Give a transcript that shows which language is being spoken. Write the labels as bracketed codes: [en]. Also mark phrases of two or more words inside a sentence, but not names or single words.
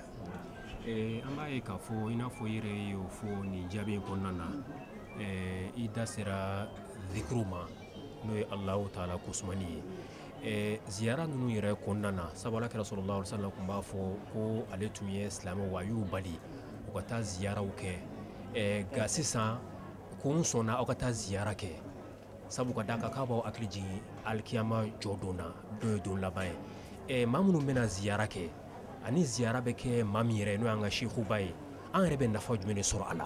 [bm] An b'a ye k'a fɔ i n'a fɔ i yɛrɛ y'o fɔ nin jaabi in kɔnɔna na i da sera zikiriw ma n'o ye Alahu Taala kosumani ye ziyara ninnu yɛrɛ kɔnɔna na sabu Ala kira [ar] صلى الله عليه وسلم [bm] tun b'a fɔ ko ale tun ye silamɛw wa a y'u bali u ka taa ziyaraw kɛ nka sisan ko n sɔnna aw ka taa ziyara kɛ sabu ka d'a kan k'a b'aw hakili jigin alikiyama jɔ don na n'o ye don laban ye maa minnu bɛna ziyara kɛ ani ziyara bɛ kɛ maa min yɛrɛ n'o y'an ka shekuba ye an yɛrɛ bɛ nafa jumɛn de sɔrɔ a la.